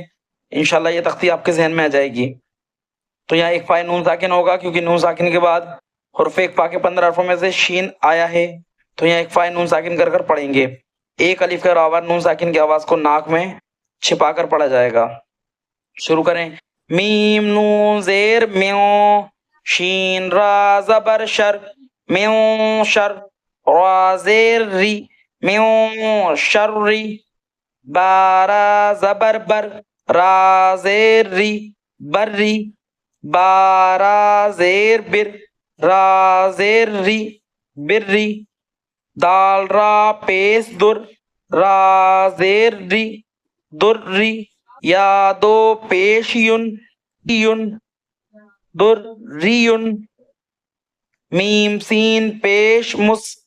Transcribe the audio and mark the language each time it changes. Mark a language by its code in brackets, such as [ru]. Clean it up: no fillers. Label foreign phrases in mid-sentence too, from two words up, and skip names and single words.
[ur] انشاءاللہ یہ تختی آپ کے ذہن میں آ جائے گی. تو یہاں اقفا نون ساکن ہوگا کیونکہ نون ساکن کے بعد حرف اقفا کے 15 حرفوں میں سے شین آیا ہے. تو یہاں اقفا نون ساکن کر کر پڑھیں گے. ایک الف کے برابر نون ساکن کی آواز کو ناک میں چھپا کر پڑھا جائے گا. شروع کریں. میم نون زیر میوں شین را زبر شر میوں شر را زیر ری میوں شر ری بارا زبر بر را زیر ری بر ری بارا زیر بر را زیر ری بر ری دال را پیس در را زیر ری در ری یا دو پیش یون یون در ریون میم سین پیش مس